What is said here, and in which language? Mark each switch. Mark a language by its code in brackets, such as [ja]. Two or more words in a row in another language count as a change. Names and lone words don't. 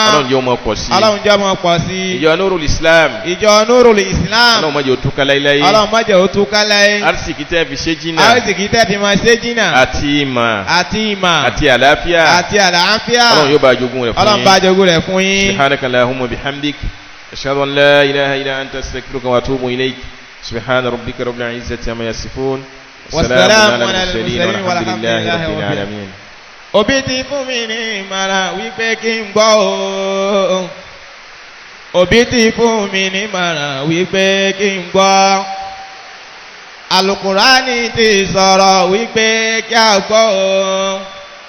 [yo] Ọlọ́run jẹ́ ọmọ pọ̀ sí. Ọlọ́run jẹ́ ọmọ pọ̀ sí. Ìjọ Nurul Islam. Ìjọ Nurul Islam. Ọlọ́run má jẹ́ ó túká láíláí. Ọlọ́run má jẹ́ ó túká láí. Arísìkí tẹ́ fi ṣe jìnnà. Arísìkí tẹ́ fi máa ṣe jìnnà. Àti ìmọ̀. Àti ìmọ̀. Àti àlàáfíà. Àti àlàáfíà. Ọlọ́run yóò bá jogún rẹ̀ fún yín. Ọlọ́run bá jogún rẹ̀ fún yín. [ar] سبحانك اللهم وبحمدك. أشهد أن لا إله إلا أنت أستغفرك وأتوب إليك. سبحان ربك رب العزة عما يصفون. والسلام على المرسلين والحمد لله رب العالمين. [yo] Òbí ti fún mi ní ìmọ̀ràn wípé kí n gbọ́ o. Òbí ti fún mi ní ìmọ̀ràn wípé kí n gbọ́. Àlùkùránì ti sọ̀rọ̀ wípé kí a gbọ́ o.